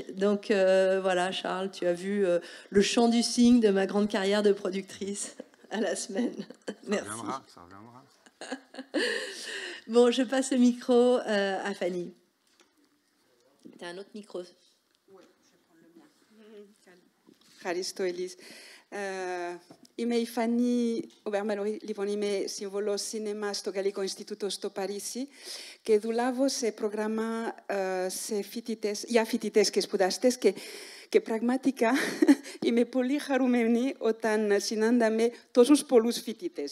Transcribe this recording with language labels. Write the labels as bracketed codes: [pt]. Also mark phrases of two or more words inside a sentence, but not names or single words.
[fr] Donc voilà, Charles, tu as vu le champ du signe de ma grande carrière de productrice à la Semaine. Merci. Ça reviendra. Bon, je passe le micro à Fanny. Tu as un autre micro? Oui, je vais prendre le mien. [el] Ευχαριστώ, Elise. Είμαι η Φανή Ομπερμαλόρη, λοιπόν είμαι σύμβολος σινεμά στο Γαλλικό Ινστιτούτο στο Παρίσι και δουλεύω σε πρόγραμμα για φοιτητές και σπουδαστές και πραγματικά είμαι πολύ χαρούμενη όταν συνάνταμε τόσους πολλούς φοιτητές.